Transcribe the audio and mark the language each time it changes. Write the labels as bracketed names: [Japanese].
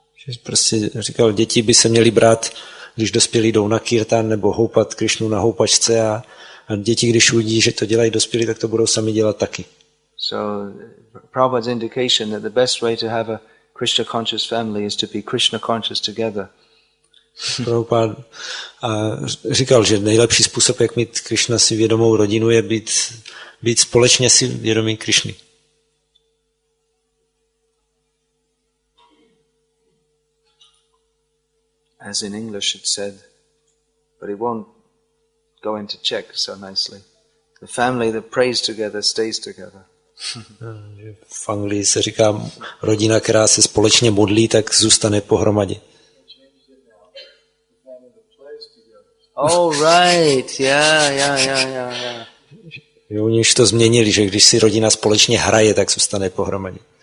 [Czech] Že prostě říkal, děti by se měly brát, když dospělí jdou na kirtan nebo houpat Krišnu na houpačce a děti, když uvidí, že to dělají dospělí, tak to budou sami dělat taky. [English] So Prabhupada's indication that the best way to have a Krishna conscious family is to be Krishna conscious together. [Czech] Prabhupada říkal, že nejlepší způsob, jak mít Krišna si vědomou rodinu, je být společně si vědomý Krišny. [English] As in English it said, but it won't go into Czech so nicely. The family that prays together stays together. [Czech] V Anglii se říká, rodina, která se společně modlí, tak zůstane pohromadě. [English] Oh right, yeah. [Czech] Oni už to změnili, že když si rodina společně hraje, tak zůstane pohromadě.